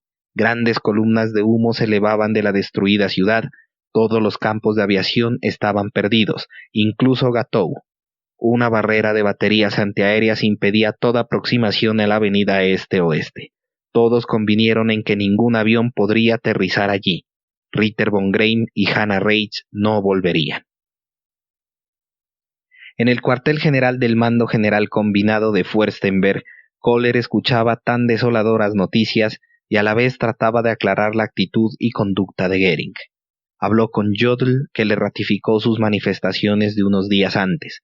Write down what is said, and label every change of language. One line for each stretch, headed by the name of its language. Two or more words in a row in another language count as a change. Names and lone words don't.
Spanish: Grandes columnas de humo se elevaban de la destruida ciudad, todos los campos de aviación estaban perdidos, incluso Gatow. Una barrera de baterías antiaéreas impedía toda aproximación a la avenida este-oeste. Todos convinieron en que ningún avión podría aterrizar allí. Ritter von Greim y Hannah Reitz no volverían. En el cuartel general del Mando General Combinado de Fürstenberg, Koller escuchaba tan desoladoras noticias y a la vez trataba de aclarar la actitud y conducta de Goering. Habló con Jodl, que le ratificó sus manifestaciones de unos días antes.